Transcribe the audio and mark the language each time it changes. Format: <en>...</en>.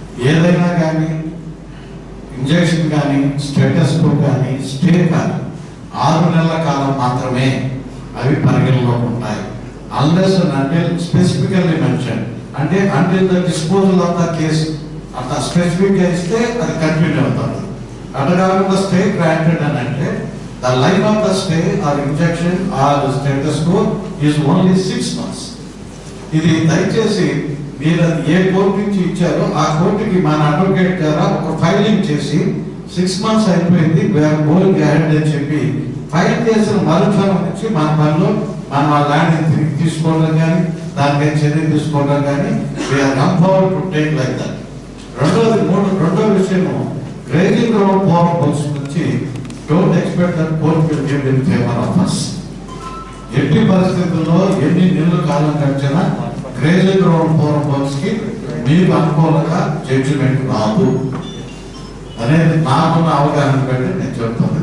<te>ఏదైనా కానీ ఇంజెక్షన్ కానీ స్టేటస్ కో కానీ స్టే కానీ 6 నెలల కాలం మాత్రమే అవి పరిగణలో ఉంటాయి.</te> <en>unless and until specifically mention, అంటే until the disposal of the case</en> <te>అంత స్పెసిఫిక్ గా ఇస్తే అది కంటిన్యూ అవుతుంది. అట్లా కాకుండా స్టే గ్రాంటెడ్ అని అంటే</te> <en>the life of the stay or injection or the status quo is only 6 months.</en> <te>ఇది దయచేసి మీరు ఏ కోర్టు నుంచి ఇచ్చారో ఆ కోర్టుకి మన అడ్వకేట్ ద్వారా ఒక ఫైలింగ్ చేసి 6 months అయిపోయింది</te> <en>we are going ahead</en> <te>అని చెప్పి ఫైల్ చేసిన మరుక్షణం నుంచి మన పనిలో మనం ఆ ల్యాండ్ తిరిగి తీసుకోవడం కానీ దానిపై చర్య తీసుకోవడం కానీ</te> <en>We are empowered to take like that.</en> <te>రెండో విషయము గ్రేజింగ్ గ్రౌండ్ పవర్ బుక్స్ నుంచి</te> <en>don't expect that court will give in favor of us.</en> <te>ఎట్టి పరిస్థితుల్లో ఎన్ని నెలల కాలం గడిచినా గ్రేజింగ్ గ్రౌండ్ పవర్ బుక్స్ కి మీకు అనుకూలంగా జడ్జిమెంట్ రాదు అనేది నాకున్న అవగాహన బట్టి నేను చెప్తాను.</te>